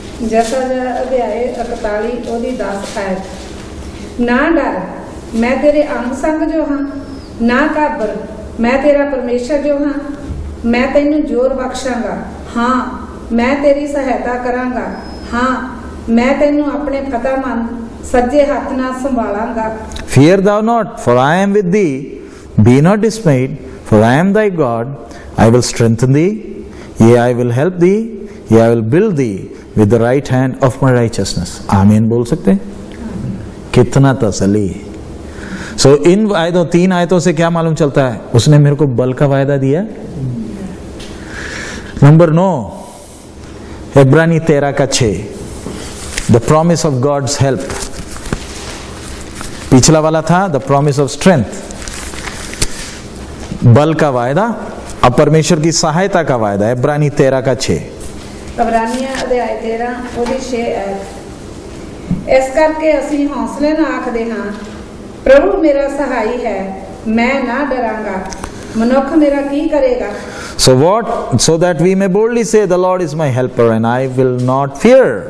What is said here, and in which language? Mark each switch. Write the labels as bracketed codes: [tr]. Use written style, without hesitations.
[hi] जैसा अध्याय 41 [pa] ਉਹਦੀ 10 ਆਇਤ, ਨਾ ਡਰ ਮੈਂ ਤੇਰੇ ਅੰਗ ਸੰਗ ਜੋ ਹਾਂ, ਨਾ ਘਾਬਰ ਮੈਂ ਤੇਰਾ ਪਰਮੇਸ਼ਰ ਜੋ ਹਾਂ, ਮੈਂ ਤੈਨੂੰ ਜ਼ੋਰ ਬਖਸ਼ਾਂਗਾ, ਹਾਂ ਮੈਂ ਤੇਰੀ ਸਹਾਇਤਾ ਕਰਾਂਗਾ, ਹਾਂ ਮੈਂ ਤੈਨੂੰ ਆਪਣੇ ਫਤਿਹਮੰਦ ਸੱਜੇ ਹੱਥ ਨਾਲ ਸੰਭਾਲਾਂਗਾ। [en] Fear thou not, for I am with thee. Be not dismayed, for I am thy God. I will strengthen thee, yea, I will help thee, yea, I will build thee with the right hand of my righteousness. [hi] आमीन बोल सकते हैं? कितना तसल्ली। सो इन आयतों, 3 आयतों से क्या मालूम चलता है? उसने मेरे को बल का वायदा दिया। नंबर 9, इब्रानी 13 का 6, [en] The promise of God's help. [hi] पिछला वाला था [en] the promise of strength, [hi] बल का वायदा, अब परमेश्वर की सहायता का वायदा है। इब्रानी 13 का 6। [pa] ਇਬਰਾਨੀਆਂ ਅਧਿਆਇ 13 ਉਹਦੀ 6 ਐਤ। ਇਸ ਕਰਕੇ ਅਸੀਂ ਹੌਸਲੇ ਨਾਲ ਆਖਦੇ ਹਾਂ, ਪ੍ਰਭੂ ਮੇਰਾ ਸਹਾਈ ਹੈ, ਮੈਂ ਨਾ ਡਰਾਂਗਾ, ਮਨੁੱਖ ਮੇਰਾ ਕੀ ਕਰੇਗਾ। [en] So that we may boldly say, the Lord is my helper and I will not fear.